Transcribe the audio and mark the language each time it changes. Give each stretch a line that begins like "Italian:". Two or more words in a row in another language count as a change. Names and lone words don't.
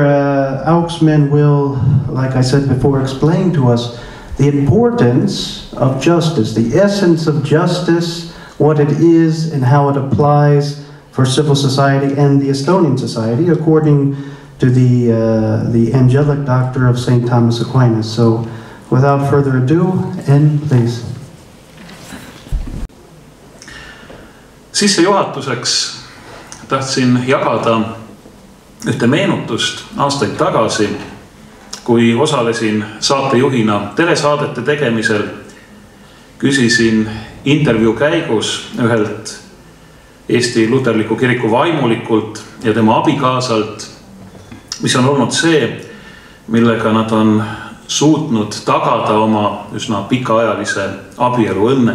English: Auksman will, like I said before, explain to us the importance of justice, the essence of justice, what it is and how it applies for civil society and the Estonian society according to the angelic doctor of St. Thomas Aquinas. So without further ado, Enn, please.
Estonian: Sissejuhatuseks tahtsin jagada ühte meenutust aastaid tagasi, kui osalesin saatejuhina telesaadete tegemisel. Küsisin intervjuu käigus ühelt Eesti Luterliku Kiriku vaimulikult ja tema abikaasalt, mis on olnud see, millega nad on suutnud tagada oma üsna pikaajalise abielu õnne.